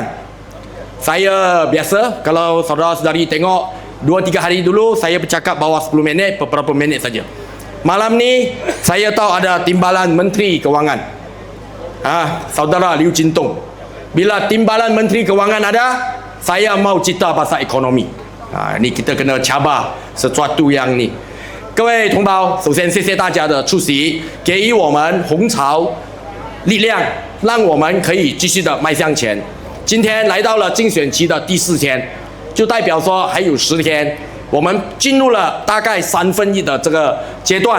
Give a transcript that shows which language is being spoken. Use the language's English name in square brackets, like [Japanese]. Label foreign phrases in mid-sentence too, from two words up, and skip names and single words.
[Malay] Saya biasa, kalau saudara-saudari tengok 2-3 hari dulu, saya bercakap bawah 10 minit, beberapa minit saja. Malam ni, saya tahu ada timbalan Menteri Kewangan. Saudara Liu Jintong. Bila timbalan Menteri Kewangan ada, saya mau cerita pasal ekonomi. Ni kita kena cabar sesuatu yang ni. [Chinese] 各位同胞，首先谢谢大家的出席，给予我们红潮力量，让我们可以继续的迈向前。今天来到了竞选期的第4天，就代表说还有10天，我们进入了大概1/3的这个阶段。